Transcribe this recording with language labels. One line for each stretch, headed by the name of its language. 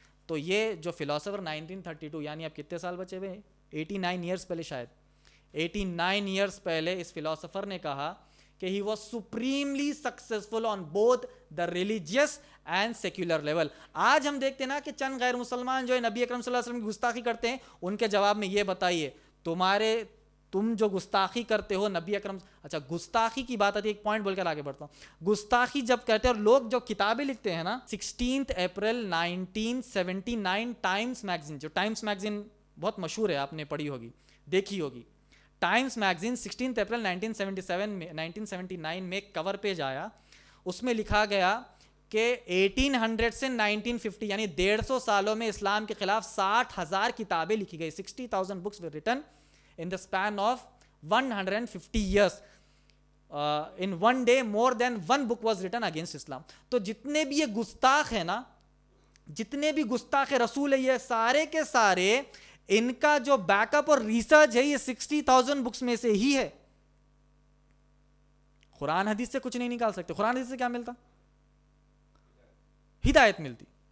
Urdu: تو یہ جو فلاسفر 1932, یعنی اب کتنے سال بچے ہوئے, 89 ایئرس پہلے, شاید 89 ایئرس پہلے اس فلاسفر نے کہا کہ
English: he was supremely successful on both the religious and secular level.
Urdu: آج ہم دیکھتے ہیں نا کہ چند غیر مسلمان جو ہے نبی اکرم صلی اللہ علیہ وسلم کی گستاخی کرتے ہیں, ان کے جواب میں یہ بتائیے تمہارے تم جو گستاخی کرتے ہو نبی اکرم. اچھا گستاخی کی بات آتی ہے, ایک پوائنٹ بول کر آگے بڑھتا ہوں. گستاخی جب کرتے ہیں, اور لوگ جو کتابیں لکھتے ہیں نا, 16 اپریل 1979 ٹائمز میگزین, جو ٹائمز میگزین بہت مشہور ہے, آپ نے پڑھی ہوگی, دیکھی ہوگی. ٹائمز میگزین 16 اپریل 1979 میں ایک کور پیج آیا, اس میں لکھا گیا کہ 1800 سے 1950 یعنی 150 سالوں میں اسلام کے خلاف 60,000 کتابیں لکھی گئی.
English: 60,000 books were written in the span of 150 years. In one day more than one book was written against Islam.
Urdu: تو جتنے بھی یہ گستاخ ہیں نا, جتنے بھی گستاخ رسول ہے, یہ سارے کے سارے ان کا جو بیک اپ اور ریسرچ ہے یہ 60,000 بکس میں سے ہی ہے. قرآن حدیث سے کچھ نہیں نکال سکتے. قرآن حدیث سے کیا ملتا؟ ہدایت ملتی.